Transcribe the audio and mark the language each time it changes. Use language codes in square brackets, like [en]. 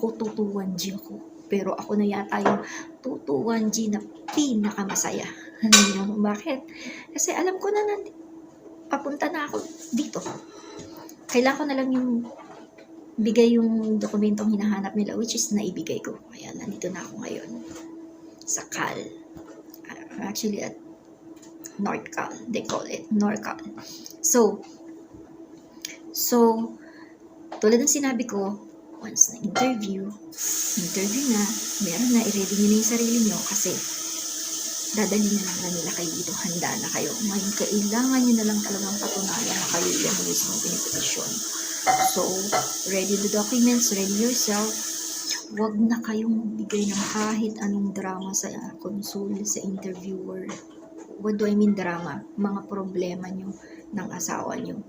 [tl] Ako tutuwan G ako. Pero ako na yata yung tutuwan G na pinakamasaya. Bakit? Kasi alam ko na papunta na ako dito. Kailangan ko na lang yung bigay yung dokumentong hinahanap nila, [en] which is [tl] naibigay ko. Kaya nandito na ako ngayon sa Cal. [en] Actually at North Cal, they call it North Cal. [tl] So tulad ng sinabi ko, once na interview na, meron na, i-ready nyo na yung sarili nyo kasi dadalhin na lang nila kayo dito, handa na kayo. Ngayon, kailangan nyo na lang talagang patunayan na kayo yung mismo pinipetisyon. [en] So, ready the documents, ready yourself. [tl] Huwag na kayong bigay ng kahit anong drama sa consul, sa interviewer. [en] What do I mean drama? [tl] Mga problema nyo ng asawa nyo.